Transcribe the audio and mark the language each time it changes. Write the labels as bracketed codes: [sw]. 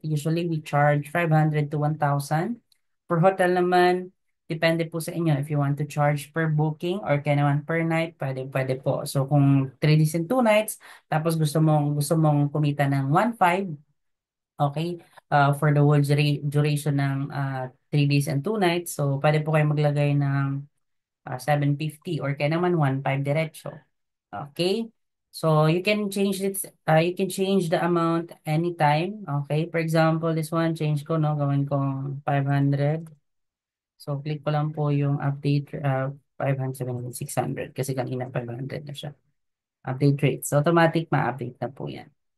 [en] Usually, we charge 500 to 1,000. [tl] For hotel naman, depende po sa inyo. [en] If you want to charge per booking or kaya naman per night, [tl] pwede po. [en] So, kung 3 days and 2 nights, [tl] tapos gusto mong kumita ng [en] 1,500, okay, for the whole duration ng 3 days and 2 nights. [tl] So, pwede po kayo maglagay ng 750 or kaya naman 1,500 diretso. [en] Okay? So you can change the amount anytime. [tl] Okay? [en] For example, this one, [tl] change ko, no? Gawin ko 500. So, click ko lang po yung update, 500, 700, 600. Kasi kanina 500 na siya. Update rate. So, automatic ma-update na po yan.